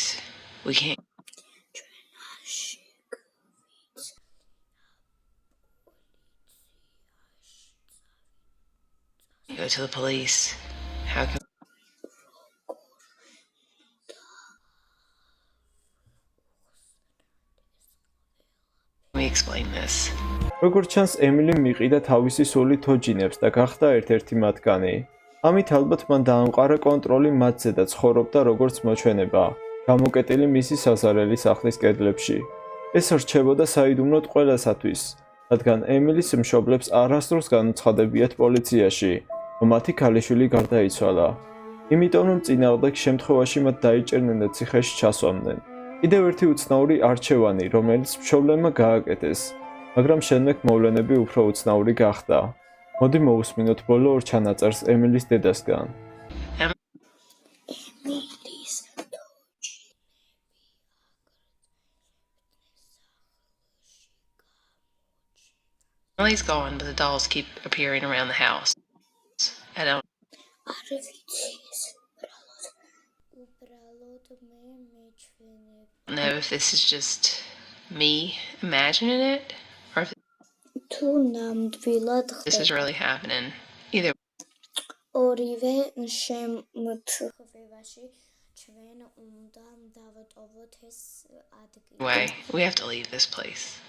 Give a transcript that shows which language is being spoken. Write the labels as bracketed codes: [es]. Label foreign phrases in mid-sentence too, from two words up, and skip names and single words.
[en] We can't go to the police. How can we explain this? [ka] როგორც ჩანს, ემილიმ მიყიდა თავისი სული თოჯინებს და გახდა ერთ-ერთი მათგანი. ამით ალბათ მან დაამყარა კონტროლი მათზე და ცხოვრობდა როგორც მოჩვენება, გამოკეტილი მისი საზარელი სახლის კედლებში. ეს რჩებოდა საიდუმლოდ ყველასათვის, რადგან ემილის მშობლებს არასდროს განუცხადებიათ პოლიციაში, რომ მათი ქალიშვილი გარდაიცვალა. იმიტომ რომ წინააღმდეგ შემთხვევაში მათ დაიჭერნენ და ციხეში ჩასვამდნენ. კიდევ ერთი უცნაური არჩევანი, რომელიც მშობლებმა გააკეთეს, მაგრამ შემდეგ მოვლენები უფრო უცნაური გახდა. მოდი მოусმინოთ ბოლო ორ ჩანაწერს ემილის დედასგან. ემილის [en] Emily's gone, but the dolls keep appearing around the house. I don't [ka] არ ვიცი ეს უბრალოდ მე მეჩვენებ. [en] know if this is just me imagining it or if [ka] თუ ნამდვილად [en] this is really happening. Either [ka] ორივე შემთხვევაში ჩვენ უნდა დავტოვოთ ეს ადგილი. [en] way, we have to leave this place.